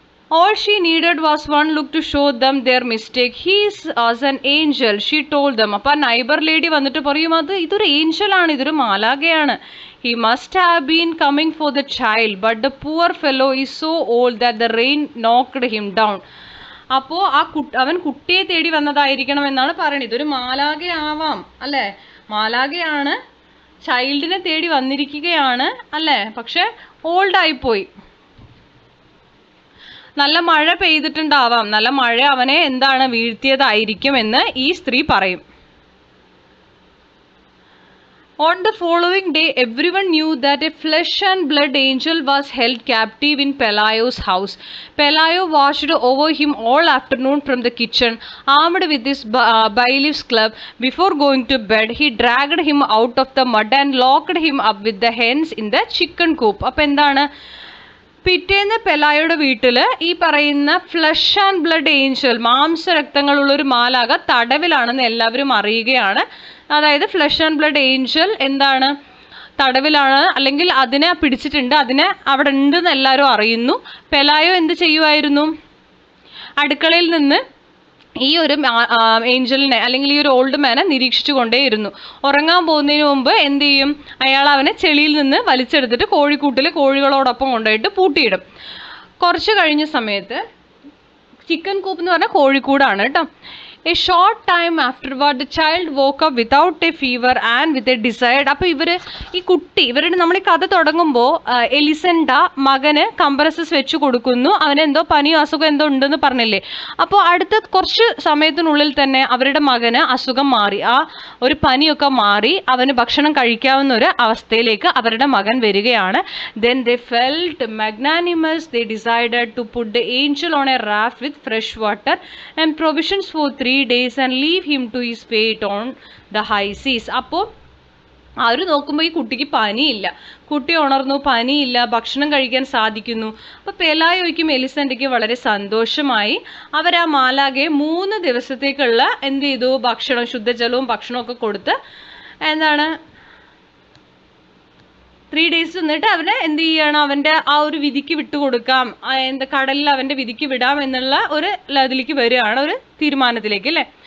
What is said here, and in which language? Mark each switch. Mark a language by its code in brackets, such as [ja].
[en] All she needed was one look to show them their mistake. He is as an angel, she told them. [ml] അപ്പോൾ neighbour lady വന്നിട്ട് പറയും, ഇതൊരു ഏഞ്ചലാണ്, ഇതൊരു മാലാഖയാണ്. [en] He must have been coming for the child, but the poor fellow is so old that the rain knocked him down. [ml] അപ്പോൾ അവൻ കുട്ടിയെ തേടി വന്നതായിരിക്കണം എന്നാണ് പറയുന്നത്. ഇതൊരു മാലാഖയാവാം അല്ലേ, മാലാഖയാണ്, ചൈൽഡിനെ തേടി വന്നിരിക്കുകയാണ് അല്ലേ, പക്ഷെ ഓൾഡായിപ്പോയി. നല്ല മഴ പെയ്തിട്ടുണ്ടാവാം, നല്ല മഴ അവനെ വീഴ്ത്തിയതായിരിക്കും എന്ന് ഈ സ്ത്രീ പറയും. [en] On the following day, everyone knew that a flesh and blood angel was held captive in Pelayo's house. Pelayo watched over him all afternoon from the kitchen, armed with his bailiff's club. Before going to bed, he dragged him out of the mud and locked him up with the hens in the chicken coop. [ml] അപ്പോൾ എന്താണ്, പിറ്റേന്ന് പെലായുടെ വീട്ടിൽ ഈ പറയുന്ന [en] flesh and blood angel, [ml] മാംസരക്തങ്ങളുള്ളൊരു മാലാക തടവിലാണെന്ന് എല്ലാവരും അറിയുകയാണ്. അതായത് [en] flesh and blood angel [ml] എന്താണ്, തടവിലാണ്, അല്ലെങ്കിൽ അതിനെ പിടിച്ചിട്ടുണ്ട്, അതിനെ അവിടെ ഉണ്ടെന്ന് എല്ലാവരും അറിയുന്നു. പെലായോ എന്ത് ചെയ്യുമായിരുന്നു, അടുക്കളയിൽ നിന്ന് ഈ ഒരു ഏഞ്ചലിനെ അല്ലെങ്കിൽ ഈ ഒരു ഓൾഡ് മാനെ നിരീക്ഷിച്ചു കൊണ്ടേയിരുന്നു. ഉറങ്ങാൻ പോകുന്നതിന് മുമ്പ് എന്ത് ചെയ്യും, അയാൾ അവനെ ചെളിയിൽ നിന്ന് വലിച്ചെടുത്തിട്ട് കോഴിക്കൂട്ടിൽ കോഴികളോടൊപ്പം കൊണ്ടുപോയിട്ട് പൂട്ടിയിടും. കുറച്ച് കഴിഞ്ഞ സമയത്ത്, ചിക്കൻ കൂപ്പ് എന്ന് പറഞ്ഞാൽ കോഴിക്കൂടാണ് കേട്ടോ. [en] A short time afterward, the child woke up without a fever and with a desired. [ml] അപ്പോൾ ഈ കുട്ടി, നമ്മൾ ഈ കഥ തുടങ്ങുമ്പോൾ എലിസണ്ട മകന് കംപ്രസസ് വെച്ച് കൊടുക്കുന്നു, അവന് എന്തോ പനിയോ അസുഖം എന്തോ ഉണ്ടെന്ന് പറഞ്ഞില്ലേ. അപ്പോൾ അടുത്ത കുറച്ച് സമയത്തിനുള്ളിൽ തന്നെ അവരുടെ മകന് അസുഖം മാറി, ആ ഒരു പനിയൊക്കെ മാറി, അവന് ഭക്ഷണം കഴിക്കാവുന്ന ഒരു അവസ്ഥയിലേക്ക് അവരുടെ മകൻ വരികയാണ്. [en] Then they felt magnanimous. They decided to put the angel on a raft with fresh water and provisions for 3 days and leave him to his fate on the high seas. [ml] അപ്പോൾ അവർ നോക്കുമ്പോൾ ഈ കുട്ടിക്ക് പനിയില്ല, കുട്ടി ഉണർന്നു, പനിയില്ല, ഭക്ഷണം കഴിക്കാൻ സാധിക്കുന്നു. അപ്പോൾ പെലായോയ്ക്കും എലിസണ്ടയ്ക്കും വളരെ സന്തോഷമായി. അവർ ആ മാലാകെ 3 ദിവസത്തേക്കുള്ള എന്ത് ചെയ്തു, ഭക്ഷണം, ശുദ്ധജലവും ഭക്ഷണമൊക്കെ കൊടുത്ത് എന്താണ് [en] 3 days [ml] നിന്നിട്ട് അവനെ എന്ത് ചെയ്യണം, അവൻ്റെ ആ ഒരു വിധിക്ക് വിട്ടുകൊടുക്കാം, കടലിൽ അവൻ്റെ വിധിക്ക് വിടാം എന്നുള്ള ഒരു ഇതിലേക്ക് വരികയാണ്, ഒരു തീരുമാനത്തിലേക്ക് അല്ലേ.